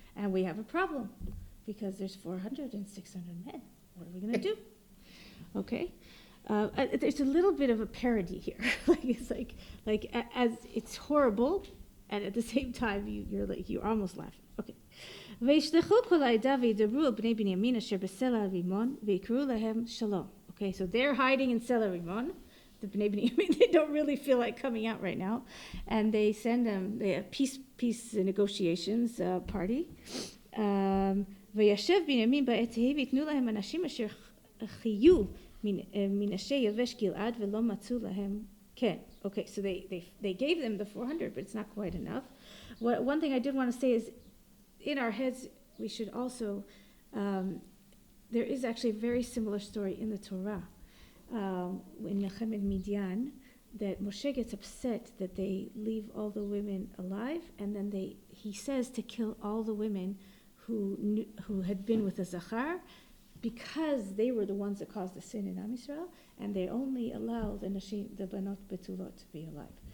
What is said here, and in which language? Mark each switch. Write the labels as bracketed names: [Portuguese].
[English] And we have a problem, because there's 400 and 600 men. What are we going to do? Okay. There's a little bit of a parody here. It's like as it's horrible, and at the same time you're almost laughing. Okay. [Hebrew] וישלחו כל העדה וידברו על בני בנימין אשר בסלע הרימון ויקראו להם שלום. [English] Okay, so they're hiding in Sela Rimon. The Bnei Binyamin, they don't really feel like coming out right now, and they send them a peace negotiations party. [Hebrew] וישב בנימין בעת ההיא ויתנו להם אנשים אשר חיו מנשי יבש גלעד ולא מצאו להם כן. [English] Okay, so they gave them the 400, but it's not quite enough. One thing I did want to say is, in our heads, we should also, there is actually a very similar story in the Torah, in Nehemiah Midian, that Moshe gets upset that they leave all the women alive, and then he says to kill all the women who had been with the Zachar, because they were the ones that caused the sin in Am Yisrael, and they only allow the Banot Betulot to be alive.